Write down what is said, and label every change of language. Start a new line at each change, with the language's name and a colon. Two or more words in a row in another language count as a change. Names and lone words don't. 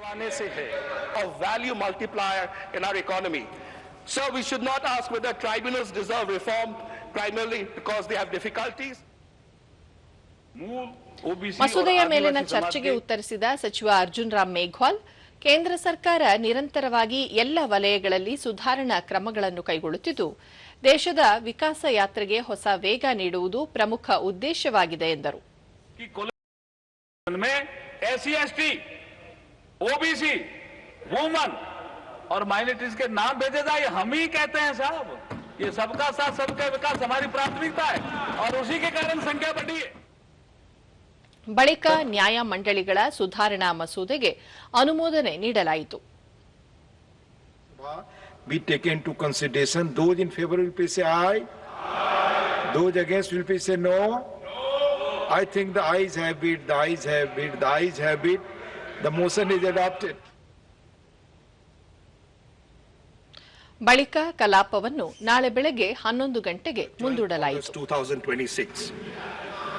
Kannada: ಮಸೂದೆಯ ಮೇಲಿನ ಚರ್ಚೆಗೆ ಉತ್ತರಿಸಿದ ಸಚಿವ ಅರ್ಜುನ್ ರಾಮ್ ಮೇಘ್ವಾಲ್, ಕೇಂದ್ರ ಸರ್ಕಾರ ನಿರಂತರವಾಗಿ ಎಲ್ಲ ವಲಯಗಳಲ್ಲಿ ಸುಧಾರಣಾ ಕ್ರಮಗಳನ್ನು ಕೈಗೊಳ್ಳುತ್ತಿದ್ದು, ದೇಶದ ವಿಕಾಸ ಯಾತ್ರೆಗೆ ಹೊಸ ವೇಗ ನೀಡುವುದು ಪ್ರಮುಖ ಉದ್ದೇಶವಾಗಿದೆ ಎಂದರು.
Hindi: SC/ST, OBC, वुमन और माइनॉरिटीज के नाम भेजे जाए, हम ही कहते हैं साहब, ये सबका साथ सबका विकास हमारी प्राथमिकता है और उसी के कारण संख्या बढ़ी है.
Kannada: ಬಳಿಕ ನ್ಯಾಯ ಮಂಡಳಿಗಳ ಸುಧಾರಣಾ ಮಸೂದೆಗೆ ಅನುಮೋದನೆ ನೀಡಲಾಯಿತು.
English: Be taken into consideration. Those in favor will please say aye. Those against will please say no. I think the ayes have it, the ayes have it, the ayes have it. The motion is adopted.
Kannada: ಬಳಿಕ ಕಲಾಪವನ್ನು ನಾಳೆ ಬೆಳಗ್ಗೆ 11 ಗಂಟೆಗೆ ಮುಂದೂಡಲಾಯಿತು. 2026.